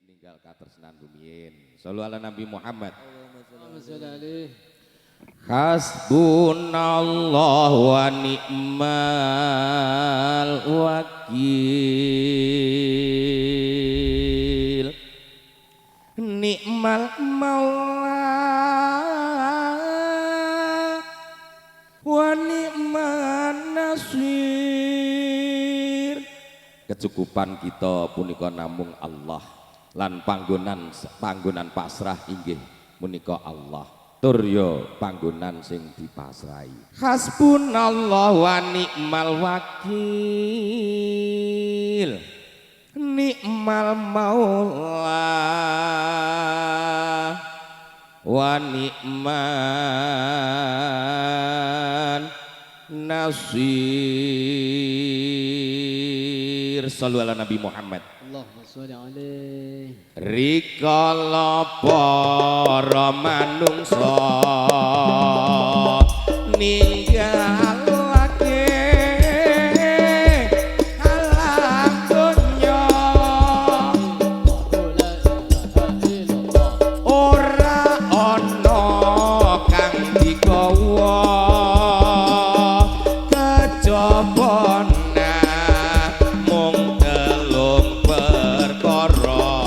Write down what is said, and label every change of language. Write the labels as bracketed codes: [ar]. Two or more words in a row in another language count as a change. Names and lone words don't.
[jv] enggal katresnan rumiyin. [ar] صلوا على النبي محمد. حسبنا الله ونعم الوكيل. نعم المولى ونعم النصير. [jv] Kecukupan kita punika namung Allah lan panggonan pasrah inggih punika Allah. Turyo panggonan sing dipasrahi. [ar] حسبنا الله ونعم الوكيل. نعم المولى ونعم النصير. صلوا على النبي محمد. اللهم صل عليه. [jv] Rikala para manungsa ninggalake alam donya, ora ana kang digawa kejaba mung telung perkara.